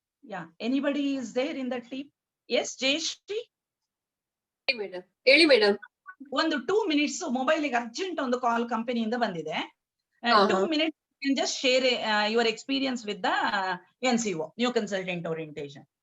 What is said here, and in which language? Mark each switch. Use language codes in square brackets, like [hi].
[en] Yeah, anybody is there in the team? Yes, Jayashri? [kn] Madam ಹೇಳಿ madam. ಒಂದು [en] 2 minutes [kn] mobile ಗೆ urgent ಒಂದು ಕಾಲ್ ಕಂಪನಿಯಿಂದ ಬಂದಿದೆ. [en] 2 minutes can just share your experience with the NCO, new consultant orientation.